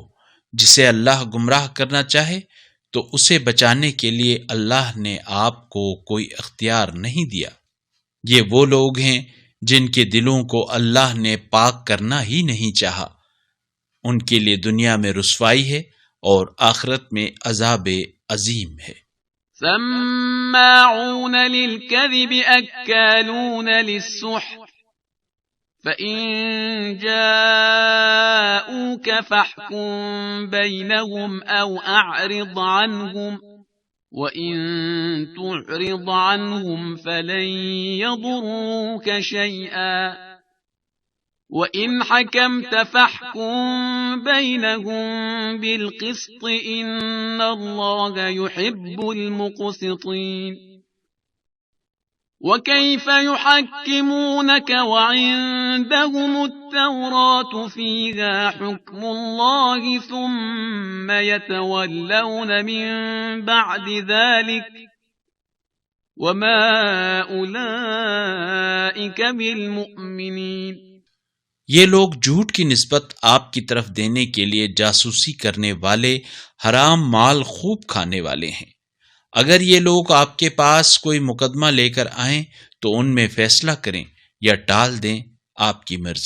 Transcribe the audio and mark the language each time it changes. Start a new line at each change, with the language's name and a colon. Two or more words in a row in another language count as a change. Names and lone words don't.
Hindi: जिसे अल्लाह गुमराह करना चाहे तो उसे बचाने के लिए अल्लाह ने आपको कोई अख्तियार नहीं दिया। ये वो लोग हैं जिनके दिलों को अल्लाह ने पाक करना ही नहीं चाहा। उनके लिए दुनिया में रुसवाई है और आखिरत में अजाब अजीम है।
Arabic: سماعون للكذب أكالون للسحت فإن جاءوك فاحكم بينهم أو أعرض عنهم وإن تعرض عنهم فلن يضروك شيئا وإن حكمت فاحكم بينهم بالقسط إن الله يحب المقسطين. وكيف يحكمونك وعندهم التوراة فيها حكم الله ثم يتولون من بعد ذلك وما أولئك بالمؤمنين.
Hindi: ये लोग झूठ की निस्बत आपकी तरफ देने के लिए जासूसी करने वाले, हराम माल खूब खाने वाले हैं। अगर ये लोग आपके पास कोई मुकदमा लेकर आएं तो उनमें फैसला करें या टाल दें, आपकी मर्जी।